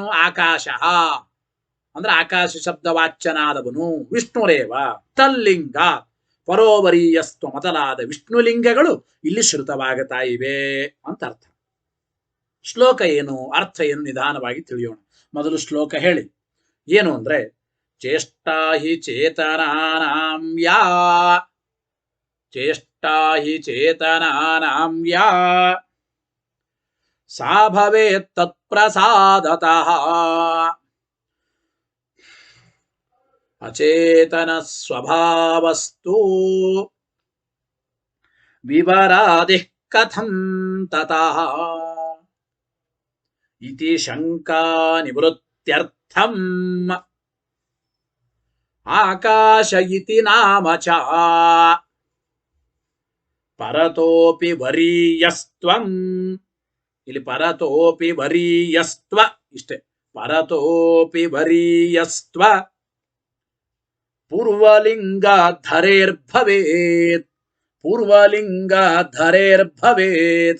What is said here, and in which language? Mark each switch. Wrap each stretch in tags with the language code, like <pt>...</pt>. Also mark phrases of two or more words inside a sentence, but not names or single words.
<kn>ಆಕಾಶ ಅಂದ್ರೆ ಆಕಾಶ ಶಬ್ದವಾಚ್ಯನಾದವನು</kn> <sa>ವಿಷ್ಣುರೇವ ತಲ್ಲಿಂಗ ಪರೋವರೀಯಸ್ತ್ವ</sa> <kn>ಮೊದಲಾದ ವಿಷ್ಣುಲಿಂಗಗಳು ಇಲ್ಲಿ ಶ್ರುತವಾಗುತ್ತಾ ಇವೆ ಅಂತ ಅರ್ಥ. ಶ್ಲೋಕ ಏನು, ಅರ್ಥ ಏನು ನಿಧಾನವಾಗಿ ತಿಳಿಯೋಣ. ಮೊದಲು ಶ್ಲೋಕ ಹೇಳಿ ಏನು ಅಂದ್ರೆ,</kn> <sa>ಚೇಷ್ಟಾ ಹಿ ಚೇತನಾನಾಂ ಯಾ, ಚೇಷ್ಟಾ ಹಿ ಚೇತನಾನಾಂ ಯಾ ಸಾ ಭವೇತ್ ತತ್ಪ್ರಸಾದತಃ ಅಚೇತನ ಸ್ವಭಾವಸ್ತು ವಿವರಾದಿಃ ಕಥಂ ತತಃ ಇತಿ ಶಂಕಾ ನಿವೃತ್ತ್ಯರ್ಥಂ ಆಕಾಶ ಇತಿ ನಾಮ ಚ ಪರತೋಪಿ ವರೀಯಸ್ತ್ವಂ. ಇಲ್ಲಿ ಪರತೋಪಿ ವರೀಯಸ್ತ್ವ ಇಷ್ಟೇ, ಪರತೋಪಿ ವರೀಯಸ್ತ್ವ ಪೂರ್ವಲಿಂಗಾಧರೇರ್ಭವೇತ್, ಪೂರ್ವಲಿಂಗಾಧರೇರ್ಭವೇತ್.</sa>